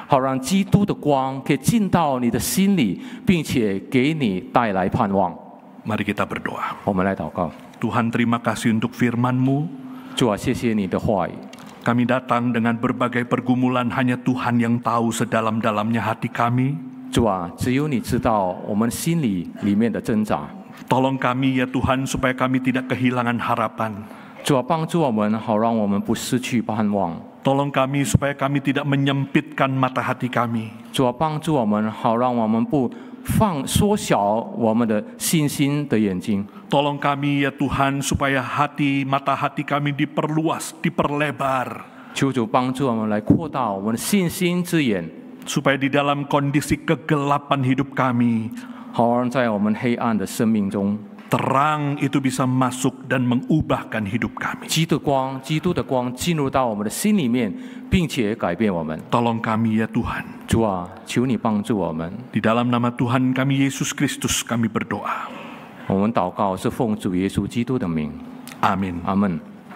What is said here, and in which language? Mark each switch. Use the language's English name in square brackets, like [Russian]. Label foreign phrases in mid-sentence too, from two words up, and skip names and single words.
[Chinese] 好让基督的光可以进到你的心里，并且给你带来盼望。 [Indonesian] Mari kita berdoa. [Chinese] 我们来祷告。 [Indonesian] Tuhan, terima kasih untuk firman-Mu. [Chinese] 主啊，谢谢你的话语。 [Indonesian] Kami datang dengan berbagai pergumulan, hanya Tuhan yang tahu sedalam-dalamnya hati kami. [Chinese] 主啊，只有你知道我们心里面的挣扎。 [Indonesian] Tolong kami ya Tuhan supaya kami tidak kehilangan harapan. [Chinese] 主啊，帮助我们，好让我们不失去盼望。 [Indonesian] Tolong kami supaya kami tidak menyempitkan mata hati kami. [Chinese] 主啊，帮助我们，好让我们不缩小我们的信心的眼睛。 [Indonesian] Tolong kami ya Tuhan supaya mata hati kami diperluas, diperlebar. [Chinese] 求主帮助我们来扩大我们的信心之眼， [Indonesian] Supaya di dalam kondisi kegelapan hidup kami, [Chinese] 好让在我们黑暗的生命中， [Indonesian] terang itu bisa masuk dan mengubahkan hidup kami. [Chinese] 基督的光进入到我们的心里面，并且改变我们。 [Indonesian] Tolong kami ya Tuhan. [Chinese] 主啊，求你帮助我们。 [Indonesian] Di dalam nama Tuhan kami Yesus Kristus kami berdoa. [Chinese] 我们祷告是奉主耶稣基督的名， [Indonesian] Amin. [Chinese] 阿门。